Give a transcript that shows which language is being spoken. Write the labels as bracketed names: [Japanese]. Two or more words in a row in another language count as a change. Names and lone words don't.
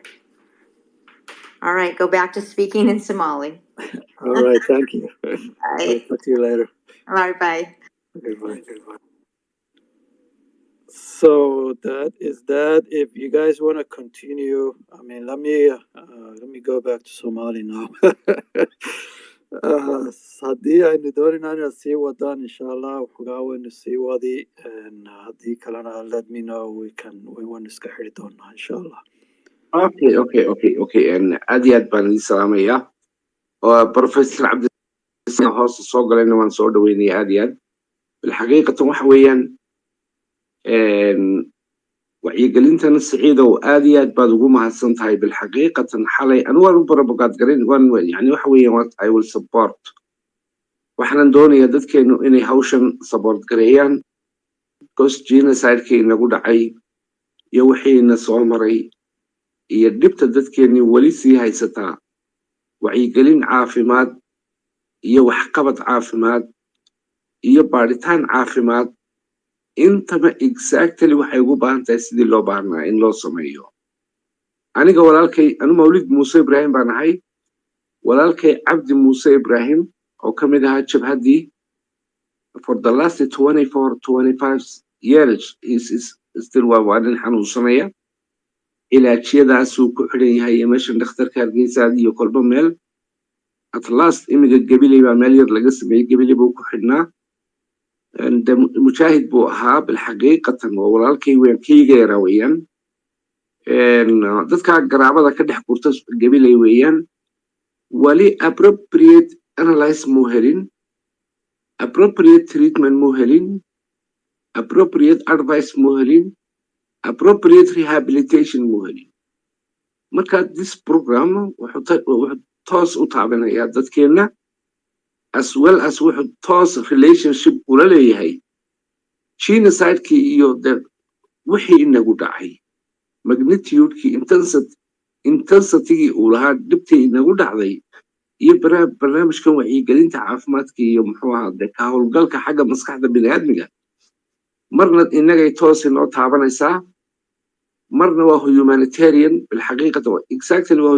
[English] All right, go back to speaking in Somali. All right, thank you. Bye. Talk to you later. All right, bye. Okay, bye. So that is that. If you guys want to continue, I mean, let me go back to Somali now. [Somali] haddii aynu doonayna inaan sii wadaan [Arabic] insha allah [Somali] waxoogaa waynu sii wadi haddii kalena [English] let me know [Somali] waynu iska xiri doonaa [Arabic] insha allah. [Somali] Okay and aad iyo aad baan idin salaamayaa professor cabdi hoos soo galayna waan soo dhaweynaya aad iyo aad bilxaqiiqatan waxa weeyaan wacyigelintana siciidow aad iyo aad baad ugu mahadsan tahay bilxaqiiqatan xalay anu waan u barabogaad garin yani waxa weeyaan [English] I will support [Somali] waxaanan doonayaa dadkeenu inay hawshan support gareeyaan because genocide-kii inagu dhacay iyo wixiina soo maray iyo dhibta dadkeennii weli sii haysataa wacyigelin caafimaad iyo waxqabad caafimaad iyo baadhitaan caafimaad intaba exactly waxay ugu baahan tahay sidii loo baahnaa in loo sameeyo aniga walaalkay anu mawlid muuse ibraahim baan ahay walaalkay cabdi muuse ibraahim oo ka mid ahaa jabhaddii [English] for the last 25 years is still [Somali] waa nin xanuunsanaya ilaajiyadaasuu ku xidhan yahay iyo meeshan dhakhtarka hargeysaad iyo kolba meel at last imiga gabiley baa meel yar laga sameeyey gabiley buu ku xidhnaa mujaahid buu ahaa bilxaqiiqatan oo walaalkay weyn kayga yaraa weeyaan dadkaa garaabada ka dhex gurta gabiley weeyaan wali [English] appropriate analyze [Somali] muu helin [English] appropriate treatment [Somali] muu helin [English] appropriate advice [Somali] muu helin [English] appropriate rehabilitation [Somali] muu helin marka [English] this program [Somali] wuxuu toos u taabanayaa dadkeenna [English] as well as [Somali] wuxuu toos relationship ula leeyahay genocide-kii iyo wixii inagu dhacay magnitude-kii intensity-gii uu lahaa dhibtii inagu dhacday iyo barnaamijkan wacyigelinta caafimaadka iyo muxuu ahaa ka howlgalka xagga maskaxda bini'aadmiga marna inagay toos inoo taabanaysaa marna waa humanitarian bilxaqiiqata exactly waa